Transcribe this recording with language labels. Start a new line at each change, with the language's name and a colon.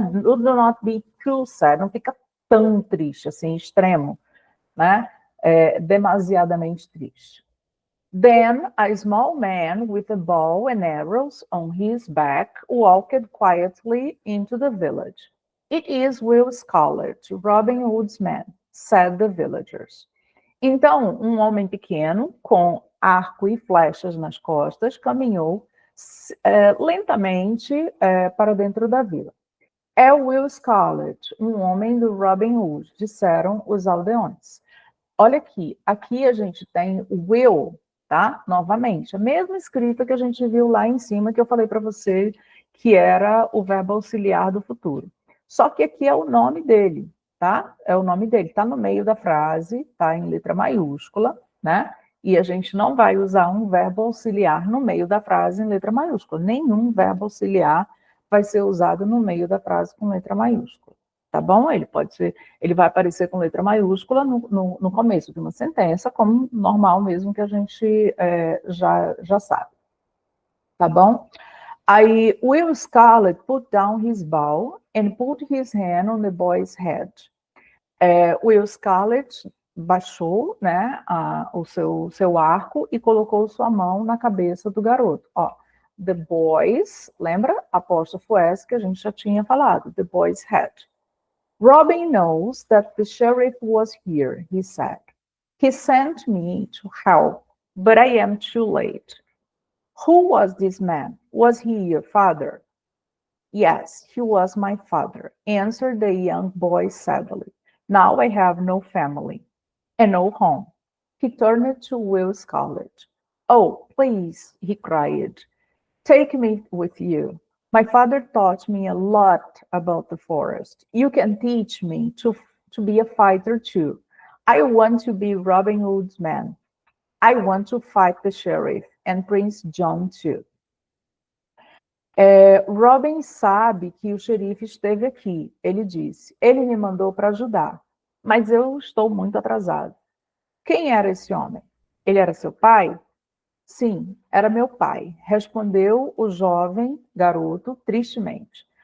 English: Do not be too sad,
Portuguese: não fica tão triste, assim, extremo, né? Demasiadamente triste.
English: Then a small man with a bow and arrows on his back walked quietly into the village. It is Will Scarlet, Robin Hood's man, said the villagers.
Portuguese: Então, um homem pequeno, com arco e flechas nas costas, caminhou lentamente para dentro da vila. É Will Scarlet, um homem do Robin Hood, disseram os aldeões. Olha aqui a gente tem o will, tá? Novamente, a mesma escrita que a gente viu lá em cima, que eu falei para você, que era o verbo auxiliar do futuro. Só que aqui é o nome dele, tá? É o nome dele, tá no meio da frase, tá em letra maiúscula, né? E a gente não vai usar um verbo auxiliar no meio da frase em letra maiúscula. Nenhum verbo auxiliar vai ser usado no meio da frase com letra maiúscula. Tá bom? Ele vai aparecer com letra maiúscula no começo de uma sentença, como normal mesmo que a gente já sabe. Tá bom?
English: Aí, Will Scarlet put down his bow and put his hand on the boy's head.
Portuguese: Will Scarlet baixou, né, o seu arco e colocou sua mão na cabeça do garoto. Ó,
English: the boy's,
Portuguese: lembra? Apóstrofo S que a gente já tinha falado,
English: the boy's head. Robin knows that the sheriff was here, he said. He sent me to help, but I am too late. Who was this man? Was he your father? Yes, he was my father, answered the young boy sadly. Now I have no family and no home. He turned to Will Scarlet. Oh, please, he cried, take me with you. My father taught me a lot about the forest. You can teach me to be a fighter too. I want to be Robin Hood's man. I want to fight the sheriff and Prince John too.
Portuguese: Robin sabe que o xerife esteve aqui. Ele disse, ele me mandou para ajudar, mas eu estou muito atrasado. Quem era esse homem? Ele era seu pai? Sim, era meu pai, respondeu o jovem garoto tristemente.